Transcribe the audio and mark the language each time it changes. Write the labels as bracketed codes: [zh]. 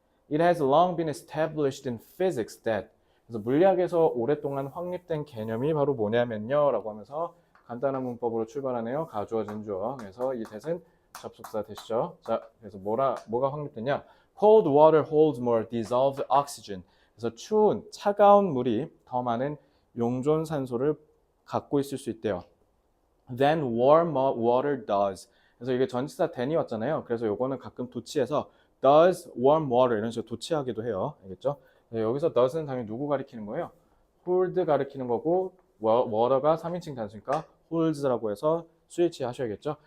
[en] It has long been established in physics that, [ko] 그래서 물리학에서 오랫동안 확립된 개념이 바로 뭐냐면요 라고 하면서 간단한 문법으로 출발하네요. 가주어진 주어. 그래서 이 that은 접속사 되시죠. 자, 그래서 뭐가 확립됐냐? [en] Cold water holds more dissolved oxygen. [ko] 그래서 추운 차가운 물이 더 많은 용존 산소를 갖고 있을 수 있대요. [en] Than warm water does. [ko] 그래서 이게 전치사 than이 왔잖아요. 그래서 요거는 가끔 도치해서 does warm water 이런 식으로 도치하기도 해요. 알겠죠? 여기서 does는 당연히 누구 가리키는 거예요? hold 가리키는 거고 water가 3인칭 단수니까 holds라고 해서 스위치 하셔야겠죠?